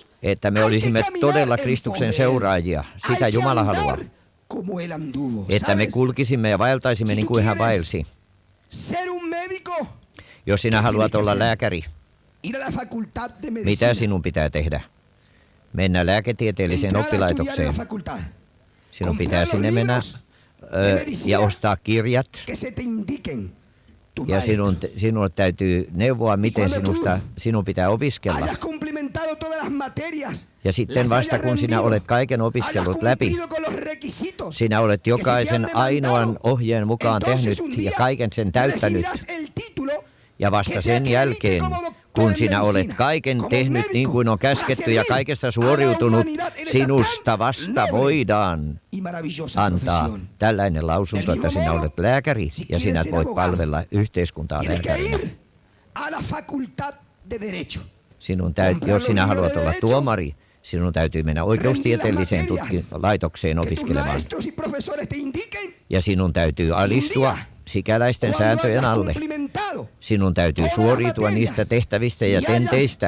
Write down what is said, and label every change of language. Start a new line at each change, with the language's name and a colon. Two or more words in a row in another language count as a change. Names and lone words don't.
Finnish: Että me
Spanish: hay que
Finnish: olisimme
Spanish: caminar
Finnish: todella
Spanish: en
Finnish: Kristuksen
Spanish: pos de él.
Finnish: seuraajia.
Spanish: Hay
Finnish: Sitä
Spanish: que
Finnish: Jumala
Spanish: andar
Finnish: haluaa.
Spanish: como él anduvo.
Finnish: Että me
Spanish: ¿Sabes?
Finnish: kulkisimme ja vaeltaisimme
Spanish: Si
Finnish: niin
Spanish: tú
Finnish: kuin hän
Spanish: quieres
Finnish: vaelsi.
Spanish: ser un médico,
Finnish: Jos sinä haluat olla lääkäri,
Spanish: ir a la facultad de medicina.
Finnish: mitä sinun pitää tehdä? Mennä lääketieteelliseen
Spanish: Entrar a estudiar en la
Finnish: oppilaitokseen.
Spanish: facultad.
Finnish: Sinun pitää
Spanish: Comprar los
Finnish: sinne mennä
Spanish: libros de medicina
Finnish: ja ostaa kirjat.
Spanish: que se te indiquen tu
Finnish: Ja
Spanish: maestro.
Finnish: sinulle täytyy neuvoa, miten sinun pitää opiskella.
Spanish: Hayas cumplimentado todas las materias.
Finnish: Ja sitten
Spanish: las
Finnish: vasta
Spanish: hayas
Finnish: kun sinä
Spanish: rendido,
Finnish: olet kaiken
Spanish: hayas
Finnish: opiskellut läpi,
Spanish: cumplido con los requisitos
Finnish: sinä olet
Spanish: que se te
Finnish: jokaisen
Spanish: han
Finnish: ainoan
Spanish: demandado.
Finnish: ohjeen mukaan
Spanish: Entonces
Finnish: tehnyt
Spanish: un
Finnish: ja
Spanish: día
Finnish: kaiken sen täyttänyt.
Spanish: recibirás el título
Finnish: Ja vasta sen jälkeen, kun sinä olet kaiken tehnyt niin kuin on käsketty ja kaikesta suoriutunut, sinusta vasta voidaan
Spanish: y maravillosa
Finnish: antaa
Spanish: profesión.
Finnish: tällainen lausunto, että sinä olet lääkäri ja sinä voit palvella yhteiskuntaa
Spanish: Tienes que
Finnish: lääkärinä.
Spanish: ir a la facultad de derecho.
Finnish: Jos sinä haluat olla tuomari, Sinun täytyy mennä oikeustieteelliseen laitokseen opiskelemaan. Ja sinun täytyy alistua sikäläisten sääntöjen alle. Sinun täytyy suoriutua niistä tehtävistä ja tenteistä.